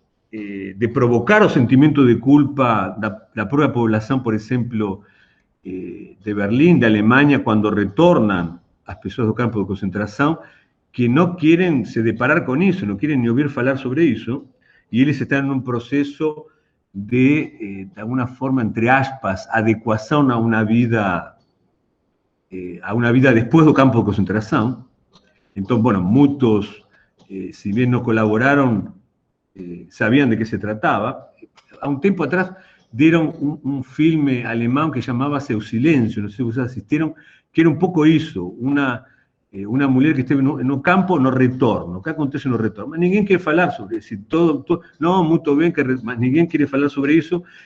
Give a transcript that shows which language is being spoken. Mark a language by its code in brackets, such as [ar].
[pt] de provocar o sentimento de culpa da própria poblação, por exemplo, de Berlim, de Alemanha, quando retornam as pessoas do campo de concentração, que não querem se deparar com isso, não querem nem ouvir falar sobre isso, e eles estão em um processo de alguma forma, entre aspas, adequação a uma vida depois do campo de concentração. Então, [es] bueno, muitos, si bien no colaboraron, sabían de qué se trataba. A un tiempo atrás dieron un filme alemán que llamaba-se O Silencio, no sé si ustedes asistieron, que era un poco eso, una [pt] mulher que esteve no campo no retorno. [es] ¿Qué acontece [pt] no retorno? Mas ninguém quer falar sobre isso. Não, muito bem, mas ninguém quer falar sobre isso.